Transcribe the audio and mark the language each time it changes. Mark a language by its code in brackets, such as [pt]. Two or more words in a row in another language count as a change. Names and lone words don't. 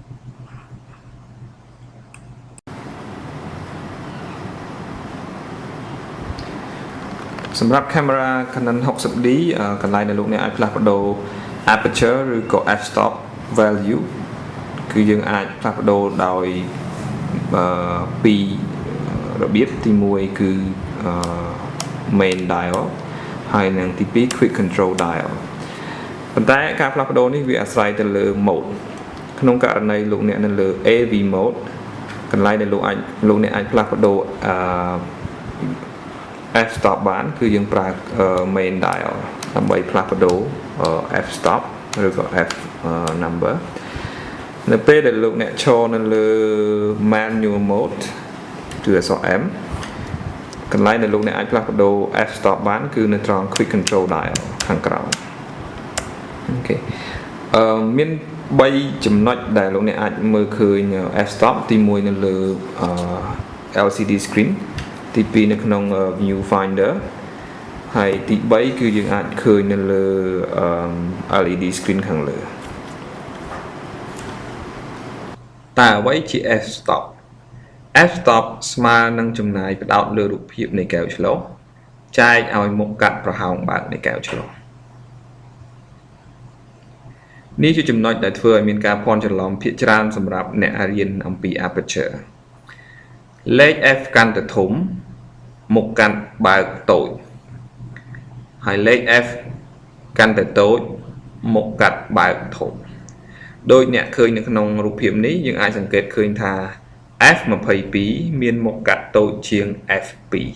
[km] សម្រាប់ camera Canon 60D កន្លែងដែលលោកអ្នកអាចផ្លាស់ប្ដូរ aperture ឬក៏ [en] f-stop value [km] គឺយើងអាចផ្លាស់ប្ដូរដោយពីររបៀបទី1គឺ [en] main dial [km] ហើយនិងទី2 [en] quick control dial [km] ប៉ុន្តែការផ្លាស់ប្ដូរនេះវាអាស្រ័យទៅលើ mode ក្នុងករណីលោកអ្នកនៅលើ [en] AV mode [km] កន្លែងដែលលោកអ្នកអាចផ្លាស់ប្ដូរ [en] f stop [km] បានគឺយើងប្រើ [en] main dial [km] ដើម្បីផ្លាស់ប្ដូរ [en] f stop [km] ឬក៏ [en] f number [km] នៅពេលដែលលោក អ្នកឈរនៅលើ [en] manual mode [km] គឺអក្សរ M កន្លែងដែលលោកអ្នកអាចផ្លាស់ប្ដូរ [en] f stop [km] បានគឺនៅត្រង់ [en] quick control dial [km] ខាងក្រោមអូខេមាន3ចំណុចដែលលោកអ្នកអាចមើលឃើញ [en] f stop [km] ទី1នៅលើ [en] LCD screen [km] ទី2នៅក្នុង viewfinder ហើយទី3គឺយើងអាចឃើញនៅលើ [en] LED screen [km] ខាងលើ តើអ្វីជា [en] f-stop f-stop [km] ស្មើនឹងចំណាយផ្ដោតលើរូបភាពនៃកែវឆ្លុះចែកឲ្យមុខកាត់ប្រហោងបើកនៃកែវឆ្លុះនេះជាចំណុចដែលធ្វើឲ្យមានការភាន់ច្រឡំភាគច្រើនសម្រាប់អ្នករៀនអំពី aperture លេខ f កាន់តែធំមុខកាន់បើកតូចហើយលេខ F កាន់តែតូចមុខកាត់បើកធំដោយអ្នកឃើញនៅក្នុងរូបភាពនេះយើងអាចសង្កេតឃើញថា F22 មានមុខកាត់តូចជាង F2